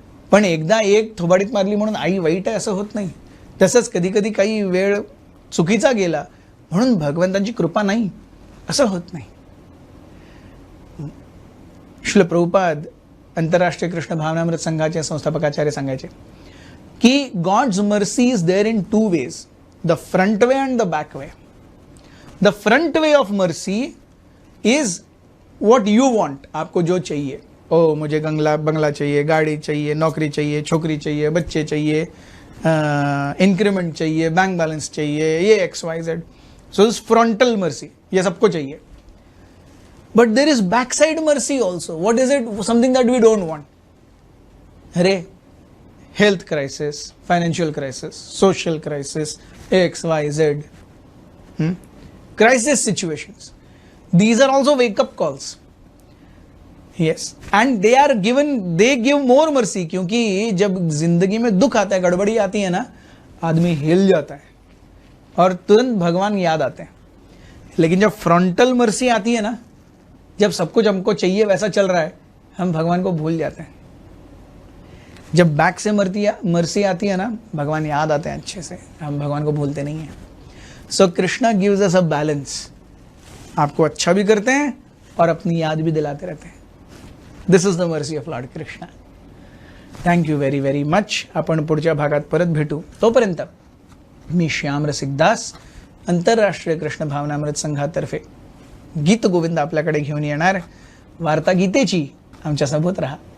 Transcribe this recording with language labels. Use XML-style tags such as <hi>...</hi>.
<mr>पण एकदा एक थोबाडीत मारली म्हणून आई वाईट आहे असं होत नाही. तसंच कधी कधी काही वेळ चुकीचा गेला म्हणून भगवंतांची कृपा नाही असं होत नाही. श्रील प्रभुपाद आंतरराष्ट्रीय कृष्ण भावनामृत संघाचे संस्थापकाचार्य सांगायचे की</mr> <en>God's mercy is there in 2 ways, the front way and the back way. The front way of mercy is what you want.</en> <hi>आपको जो चाहिए, ओ मुझे बंगला चाहिए, गाड़ी चाहिए, नौकरी चाहिए, छोकरी चाहिए, बच्चे चाहिए, इंक्रीमेंट चाहिए, बैंक बैलेंस चाहिए, ये XYZ.</hi> <en>so this frontal mercy,</en> <hi>ये सबको चाहिए.</hi> <en>But there is back side mercy also. What is it? Something that we don't want. अरे health crisis, financial crisis, social crisis, XYZ, crisis situations. These are also wake up calls. Yes, and they give more mercy,</en> <hi>क्योंकि जब जिंदगी में दुख आता है, गड़बड़ी आती है ना, आदमी हिल जाता है और तुरंत भगवान याद आते हैं। लेकिन जब फ्रंटल मर्सी आती है ना, जब सब कुछ हमको चाहिए वैसा चल रहा है, हम भगवान को भूल जाते हैं। जब बैक से मर्सी आती है ना, भगवान याद आते हैं अच्छे से, हम भगवान को भूलते नहीं हैं।</hi> <en>so Krishna gives us a balance,</en> <hi>आपको अच्छा भी करते हैं और अपनी याद भी दिलाते रहते हैं।</hi> <en>This is the mercy of lord Krishna. Thank you very very much.</en> <mr>आपण पुढच्या भागात परत भेटू. तोपर्यंत मी श्याम रसिक दास आंतरराष्ट्रीय कृष्ण भावनामृत संघातर्फे गीत गोविंद आपल्याकडे घेऊन येणार. वार्ता गीतेची आमच्यासोबत राहा.</mr>